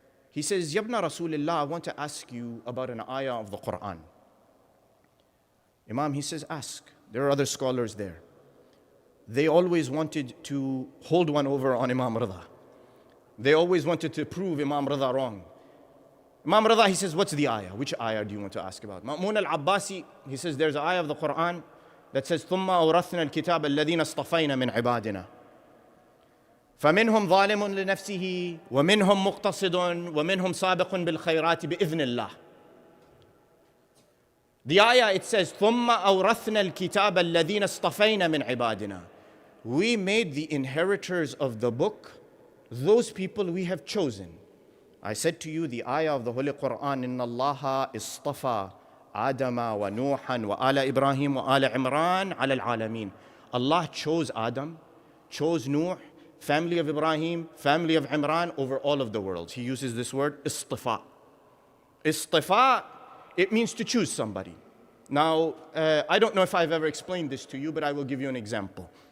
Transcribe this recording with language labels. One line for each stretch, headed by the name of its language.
English: He says, Yabna Rasulullah, I want to ask you about an ayah of the Quran. Imam, he says, ask. There are other scholars there. They always wanted to hold one over on Imam Ridha. They always wanted to prove Imam Ridha wrong. Imam Ridha, he says, what's the ayah? Which ayah do you want to ask about? Ma'mun al-Abbasi, he says, there's an ayah of the Quran that says,
Arabic: ثُمَّ أَوْرَثْنَا الْكِتَابَ الَّذِينَ اصْطَفَيْنَا مِنْ عِبَادِنَا فَمِنْهُمْ ظَالِمٌ لِنَفْسِهِ وَمِنْهُمْ مُقْتَصِدٌ وَمِنْهُمْ سَابِقٌ بِالْخَيْرَاتِ بِإِذْنِ اللَّهِ.
English: The ayah, it says,
Arabic: ثُمَّ أَوْرَثْنَا الْكِتَابَ الَّذِينَ اصْطَفَيْنَا مِنْ عِبَادِنَا.
English: We made the inheritors of the book those people we have chosen. I said to you the ayah of the Holy Quran,
Arabic: إِنَّ اللَّهَ اصْطَفَى آدَمَ وَنُوحًا وَآلَ إِبْرَاهِيمَ وَآلَ عِمْرَانَ عَلَى الْعَالَمِينَ.
English: Allah chose Adam, chose Nuh, family of Ibrahim, family of Imran over all of the worlds. He uses this word, istifa. Istifa, it means to choose somebody. Now, I don't know if I've ever explained this to you, but I will give you an example.